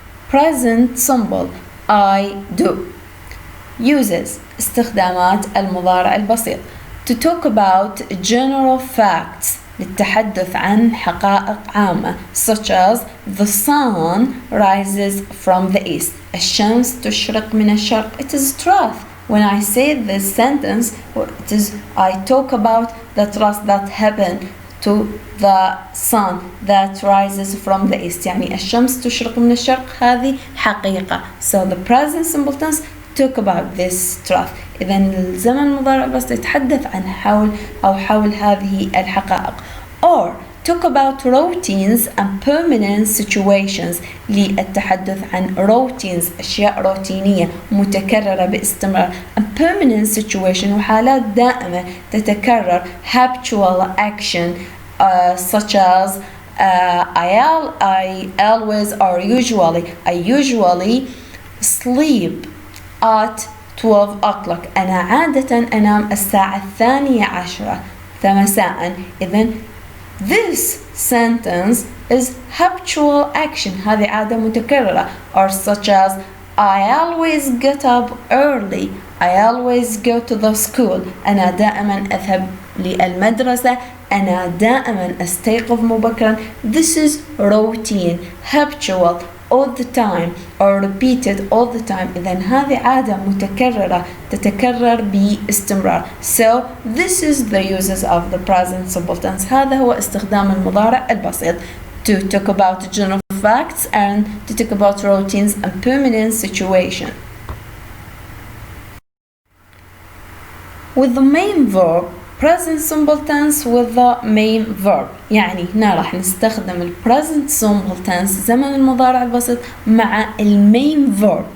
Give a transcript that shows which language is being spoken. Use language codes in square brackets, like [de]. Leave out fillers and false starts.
[en] Present simple I do uses [ar] استخدامات المضارع البسيط [en] to talk about general facts [ar] للتحدث عن حقائق عامة [en] such as the sun rises from the east. [ar] الشمس تشرق من الشرق. [en] It is truth. When I say this sentence, it is I talk about the truth that happened to the sun that rises from the east. [ar] يعني الشمس تشرق من الشرق هذه حقيقة. [en] So the present simple tense talk about this truth. [ar] إذا الزمن المضارع بس يتحدث عن حول هذه الحقائق. [en] Or talk about routines and permanent situations [ar] للتحدث عن [en] routines [ar] أشياء روتينية متكررة باستمرار [en] and permanent situation [ar] وحالات دائمة تتكرر [en] habitual action such as I always or usually I usually sleep at 12 o'clock. [ar] أنا عادة أنام الساعة 12 مساء. [en] إذن this sentence is habitual action. [ar] هذه عادة متكررة. [en] Or such as I always get up early. I always go to the school. [ar] أنا دائما أذهب للمدرسة. أنا دائما أستيقظ مبكرا. [en] This is routine, habitual, all the time or repeated all the time. [ar] إذن هذه عادة متكررة تتكرر باستمرار. [en] So this is the uses of the present simple tense. [ar] هذا هو استخدام المضارع البسيط [en] to talk about general facts and to talk about routines and permanent situation. With the main verb present simple tense with the main verb. [ar] يعني هنا راح نستخدم ال present simple tense زمن المضارع البسيط مع ال main verb.